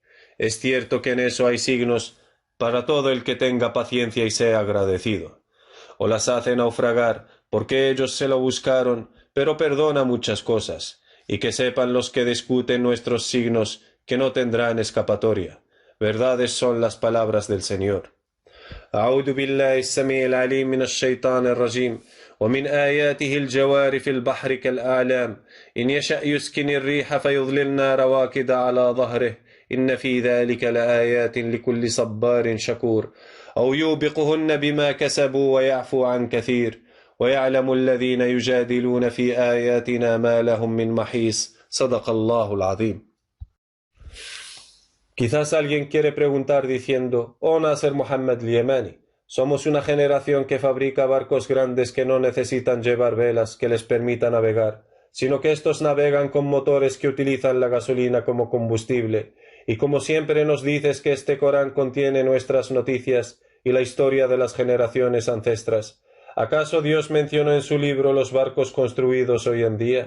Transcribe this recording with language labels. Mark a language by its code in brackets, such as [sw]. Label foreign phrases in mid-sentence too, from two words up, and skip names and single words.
[es] Es cierto que en eso hay signos para todo el que tenga paciencia y sea agradecido. O las hace naufragar, porque ellos se lo buscaron, pero perdona muchas cosas, y que sepan los que discuten nuestros signos que no tendrán escapatoria. Verdades son las palabras del Señor. [ar] أعوذ بالله السميع العليم من الشيطان الرجيم ومن آياته الجوار في البحر كالأعلام إن يشأ يسكن الريح فيظللنا رواكد على ظهره إن في ذلك لآيات لكل صبار شكور أو يوبقهن بما كسبوا ويعفو عن كثير ويعلم الذين يجادلون في آياتنا ما لهم من محيص صدق الله العظيم. [es] Quizás alguien quiere preguntar diciendo, oh Nasser Mohammed Yemeni, somos una generación que fabrica barcos grandes que no necesitan llevar velas que les permitan navegar, sino que estos navegan con motores que utilizan la gasolina como combustible, y como siempre nos dices que este Corán contiene nuestras noticias y la historia de las generaciones ancestras, ¿acaso Dios mencionó en su libro los barcos construidos hoy en día?